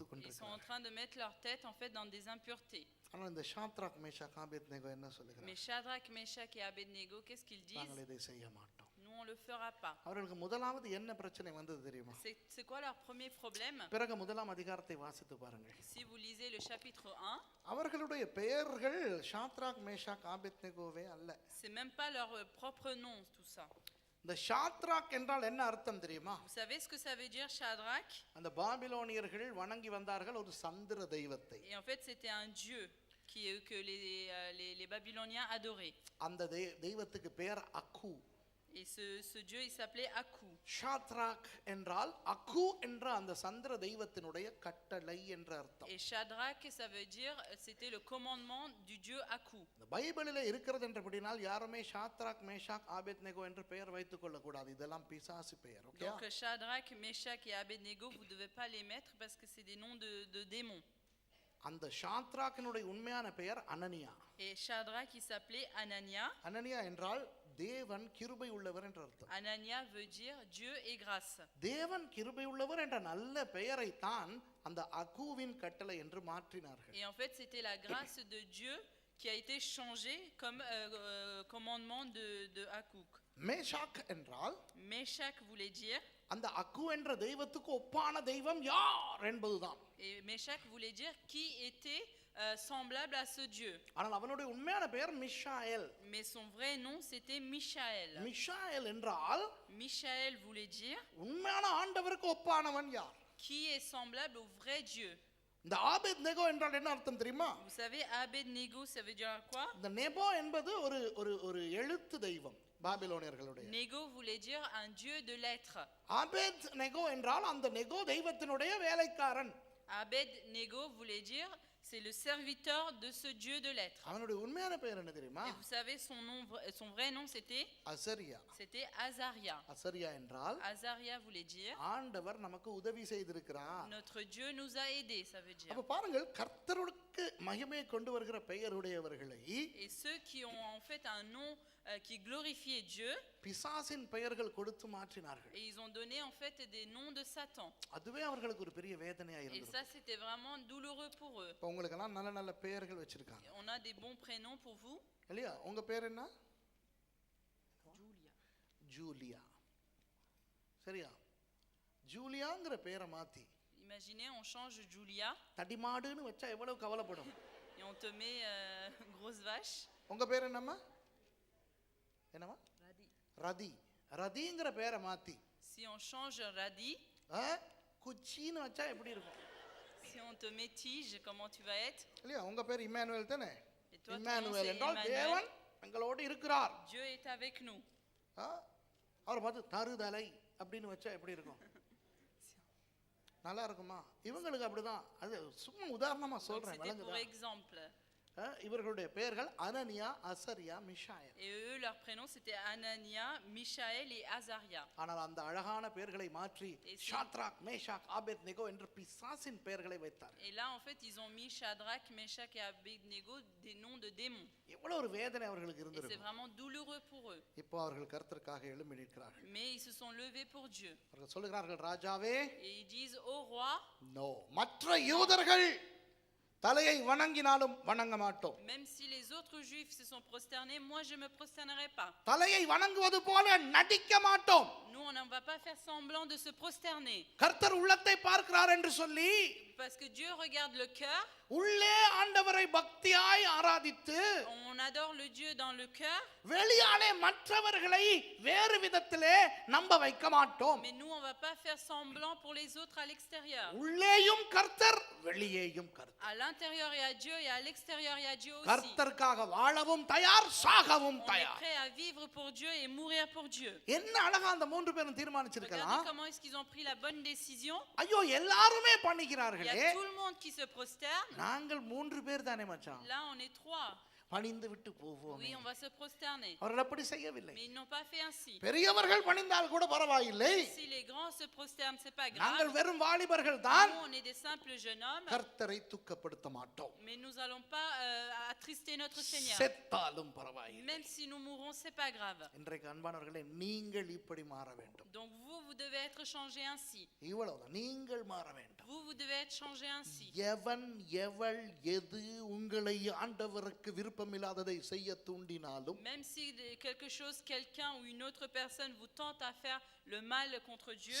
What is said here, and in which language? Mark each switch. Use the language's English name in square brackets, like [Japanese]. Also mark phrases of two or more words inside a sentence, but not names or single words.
[French] Ils sont en [Tamil] கொண்டிருக்கிறார். [French] train de mettre leur tête en fait dans des impuretés. [Tamil] ஆனால் இந்த ஷாத்ராக் மேஷாக் ஆபேத்நேகோ என்ன சொல்லுகிறார்? [French] Mais Shadrach, Meshach et Abednego, qu'est-ce qu'ils disent? [Tamil] நாங்கள் இதை செய்ய மாட்டோம். [French] Nous, on le fera pas. [Tamil] அவர்களுக்கு முதலாவது என்ன பிரச்சனை வந்தது தெரியுமா? [French] C'est quoi leur premier problème? [Tamil] பிறகு முதலாம் அதிகாரத்தை வாசித்து பாருங்கள். [French] Si vous lisez le chapitre 1, [Tamil] அவர்களுடைய பெயர்கள் ஷாத்ராக் மேஷாக் ஆபேத்நேகோவே அல்ல. [French] c'est même pas leur propre nom, tout ça. [Tamil] இந்த ஷாத்ராக் என்றால் என்ன அர்த்தம் தெரியுமா? [French] Vous savez ce que ça veut dire, Shadrach? [Tamil] அந்த பாபிலோனியர்கள் வணங்கி வந்தார்கள் ஒரு சந்திர தெய்வத்தை. [French] Et en fait, c'était un dieu que les Babyloniens adoraient. [Tamil] அந்த தெய்வத்துக்கு பெயர் அக்கு. [French] Et ce dieu, il s'appelait Aku. [Tamil] ஷாத்ராக் என்றால் அக்கு என்ற அந்த சந்திர தெய்வத்தினுடைய கட்டளை என்ற அர்த்தம். [French] Et Shadrach, ça veut dire, c'était le commandement du dieu Aku. [Tamil] இந்த பைபிளிலே இருக்கிறது என்றபடினால் யாருமே ஷாத்ராக் மேஷாக் ஆபேத்நேகோ என்று பெயர் வைத்துக் கொள்ள கூடாது. இதெல்லாம் பிசாசு பெயர். ஓகே? [French] Donc Shadrach, Meshach et Abednego, vous devez pas les mettre parce que c'est des noms de démons. [Tamil] அந்த ஷாத்ராக்கினுடைய உண்மையான பெயர் அனனியா. [French] Et Shadrach, il s'appelait Anania. [Tamil] அனனியா என்றால் தேவன் கிருபை உள்ளவர் என்ற அர்த்தம். [French] Anania veut dire Dieu et grâce. [Tamil] தேவன் கிருபை உள்ளவர் என்ற நல்ல பெயரை தான் அந்த அகுவின் கட்டளை என்று மாற்றினார்கள். [French] Et en fait, c'était la grâce de Dieu qui a été changée comme commandement de Akuk. [Tamil] மேஷாக் என்றால் [French] Meshach voulait dire, [Tamil] அந்த அக்கு என்ற தெய்வத்துக்கு ஒப்பான தெய்வம் யார் என்பதுதான். [French] et Meshach voulait dire qui était semblable à ce Dieu. [Tamil] ஆனால் அவனுடைய உண்மையான பெயர் மிஷாயேல். [French] Mais son vrai nom, c'était Michaël. [Tamil] மிஷாயேல் என்றால் [French] Michaël voulait dire [Tamil] உண்மையான ஆண்டவருக்கு ஒப்பானவன் யார்? [French] qui est semblable au vrai Dieu. [Tamil] இந்த ஆபேத் நேகோ என்றால் என்ன அர்த்தம் தெரியுமா? [French] Vous savez, Abed-Nego, ça veut dire quoi? [Tamil] இந்த நேபோ என்பது ஒரு ஒரு ஒரு எழுத்து தெய்வம் பாபிலோனியர்களுடைய. [French] Nego voulait dire un dieu de lettres. [Tamil] ஆபேத் நேகோ என்றால் அந்த நேகோ தெய்வத்தினுடைய வேலைக்காரன். [French] Abed-Nego voulait dire c'est le serviteur de ce dieu de lettres. [Tamil] அவனுடைய உண்மையான பெயர் என்ன தெரியுமா? [French] Et vous savez son vrai nom c'était [Tamil] அசரியா. [French] C'était Azaria. [Tamil] அசரியா என்றால் [French] Azaria voulait dire [Tamil] ஆண்டவர் நமக்கு உதவி செய்திருக்கிறார். [French] notre Dieu nous a aidés, ça veut dire. [Tamil] அப்ப பாருங்கள், கர்த்தருக்கு மகிமை கொண்டு வருகிற பெயருடையவர்களை [French] Et ceux qui ont en fait un nom qui glorifiait Dieu, [Tamil] பிசாசின் பெயர்கள் கொடுத்து மாற்றினார்கள். [French] et ils ont donné en fait des noms de Satan. [Tamil] அதுவே அவர்களுக்கு ஒரு பெரிய வேதனையா [French] Et [Tamil] இருந்தது. [French] ça c'était vraiment douloureux pour eux. [Tamil] இப்ப உங்களுக்கு எல்லாம் நல்ல நல்ல பெயர்கள் வச்சிருக்காங்க [French] On a des bons prénoms pour vous. [Tamil] இல்லையா? உங்க பேர் என்ன? Julia. ஜூலியா. சரியா? ஜூலியாங்கிற பேரை மாத்தி [French] Imaginez, on change Julia [Tamil] தடிமாடுன்னு வச்சா எவ்வளவு கவலைப்படும். [French] et on te met grosse vache. [Tamil] உங்க பேர் என்னம்மா? என்னம்மா? Radi. ரதி. ரதிங்கிற பேரை மாத்தி [French] Si on change Radi, [Tamil] குச்சின்னு வச்சா எப்படி இருக்கும்? [French] si on te met Tige, comment tu vas être? [Tamil] இல்லையா? உங்க பேர் இம்மானுவேல் தானே? [French] Et toi, ton nom, [Tamil] இம்மானுவேல் [French] c'est [Tamil] என்றால் [French] Emmanuel. [Tamil] தேவன் எங்களோடு இருக்கிறார். [French] Dieu est avec nous. [Tamil] அவரை பார்த்து தருதலை அப்படின்னு வச்சா எப்படி இருக்கும்? நல்லா இருக்குமா? இவங்களுக்கு அப்படிதான். அது சும்மா உதாரணமா [French] Donc, [Tamil] சொல்றேன், [French] c'était pour [Tamil] விளங்குதா? [French] exemple. [Tamil] இவர்களுடைய பெயர்கள் அனனியா, அசரியா, மிஷாயல். [French] Et eux, leur prénom, c'était Anania, Michaël et Azaria. [Tamil] ஆனால் அந்த அழகான பெயர்களை மாற்றி [French] Et c'est- [Tamil] ஷாத்ராக், மேஷாக், ஆபேத்நேகோ என்று பிசாசின் பெயர்களை வைத்தார். [French] Et là, en fait, ils ont mis Shadrach, Meshach et Abednego, des noms de démons. [Tamil] எவ்வளவு ஒரு வேதனை அவர்களுக்கு [French] Et c'est [Tamil] இருந்திருக்கும். [French] vraiment douloureux pour eux. [Tamil] இப்போ அவர்கள் கர்த்தருக்காக எழும்பி நிற்கிறார்கள். [French] Mais ils se sont levés pour Dieu. [Tamil] அவர்கள் சொல்லுகிறார்கள், ராஜாவே, [French] Et ils disent au roi, [Tamil] நோ, மற்ற யூதர்கள் தலையை வணங்கினாலும் வணங்க மாட்டோம். [French] même si les autres juifs se sont prosternés, moi je me prosternerai pas. [Tamil] தலையை வணங்குவது போல நடிக்க மாட்டோம். [French] Nous, on ne va pas faire semblant de se prosterner. [Tamil] கர்த்தர் உள்ளத்தை பார்க்கிறார் என்று சொல்லி [French] Parce que Dieu regarde le cœur. [Tamil] உள்ளே ஆண்டவரை பக்தியாய் ஆராதித்து [French] On adore le Dieu dans le cœur. [Tamil] வெளியாலே மற்றவர்களை வேறு விதத்திலே நம்ப வைக்க மாட்டோம். [French] Mais nous, on va pas faire semblant pour les autres à l'extérieur. [Tamil] உள்ளேயும் கர்த்தர், வெளியேயும் கர்த்தர். [French] À l'intérieur il y a Dieu et à l'extérieur il y a Dieu aussi. [Tamil] கர்த்தருக்காக வாழவும் தயார், சாகவும் [French] On est [Tamil] தயார். [French] prêt à vivre pour Dieu et mourir pour Dieu. [Tamil] என்ன அழகா அந்த மூன்று பேரும் தீர்மானிச்சிருக்கலாம். [French] Regardez comment est-ce qu'ils ont pris la bonne décision. [Tamil] ஐயோ, எல்லாருமே [French] Il y [Tamil] பண்ணிக்கிறார்களே, [French] a tout le monde qui se prosterne. [Tamil] நாங்கள் மூன்று பேர் தானே மச்சான், [French] Là, on est 3. [Tamil] பணிந்து விட்டு போவோம். [French] Oui, on va se prosterner. [Tamil] அவர்கள் அப்படி செய்யவில்லை. [French] Mais ils n'ont pas fait ainsi. [Tamil] பெரியவர்கள் பணிந்தால் கூட பரவாயில்லை, [French] Si les grands se prosternent, c'est pas [Tamil] நாங்கள் [French] grave. [Tamil] வெறும் வாலிபர்கள் தான். [French] Nous, on est des simples jeunes hommes. [Tamil] கர்த்தரை துக்கப்படுத்த மாட்டோம். [French] Mais nous n'allons pas attrister notre Seigneur. [Tamil] செத்தாலும் பரவாயில்லை. [French] Même si nous mourrons, c'est pas grave. [Tamil] இன்றைக்கு அன்பானவர்களே, நீங்கள் இப்படி மாற வேண்டும். [French] Donc vous devez être changés ainsi. [Tamil] இவ்வளவுதான், நீங்கள் மாற வேண்டும். [French] Vous devez être changés ainsi. [Tamil] எவன் எவள் எது உங்களை ஆண்டவருக்கு விருப்பமில்லாததை செய்ய தூண்டினாலும், [French] Même si quelque chose, quelqu'un ou une autre personne vous tente à faire le mal contre Dieu,